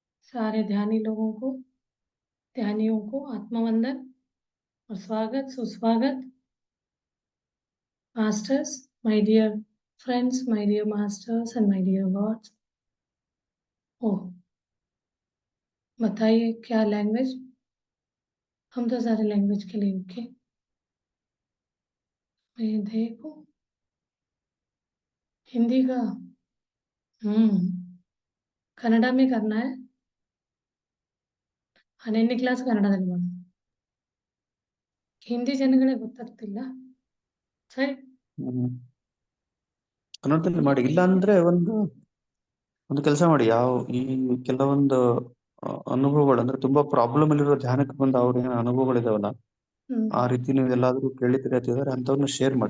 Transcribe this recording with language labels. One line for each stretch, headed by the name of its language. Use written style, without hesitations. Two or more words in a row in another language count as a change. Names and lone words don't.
Hindi: सारे ध्यानियों को आत्मवंदन और स्वागत सुस्वागत। मास्टर्स,
English: my dear friends, my dear masters and my dear gods.
Hindi: ओह, बताइए क्या लैंग्वेज? हम तो सारे लैंग्वेज के लिए ओके। मैं देखूं हिंदी का। ಕನ್ನಡ में करना है।
Kannada: 12ನೇ ಕ್ಲಾಸ್ ಕನ್ನಡದಲ್ಲಿ ಮಾಡೋಣ. ಹಿಂದಿ ಜನಗಳಿಗೆ ಗೊತ್ತಾಗ್ತಿಲ್ಲ. ಸರಿ, ಕನ್ನಡದಲ್ಲಿ ಮಾಡಿ. ಇಲ್ಲ ಅಂದ್ರೆ ಒಂದು ಕೆಲಸ ಮಾಡಿ. ಈ ಕೆಲವೊಂದು ಅನುಭವಗಳು ಅಂದ್ರೆ ತುಂಬಾ ಪ್ರಾಬ್ಲಮ್ ಅಲ್ಲಿರೋ ಧ್ಯಾನಕ್ಕೆ ಬಂದ ಅವ್ರ ಏನ ಅನುಭವಗಳಿದಾವಲ್ಲ, ಆ ರೀತಿ ನೀವು ಎಲ್ಲಾದ್ರೂ ಕೇಳಿದ್ರೆ ಅಂತಿದ್ರೆ ಅಂತವ್ರನ್ನ ಶೇರ್ ಮಾಡಿ.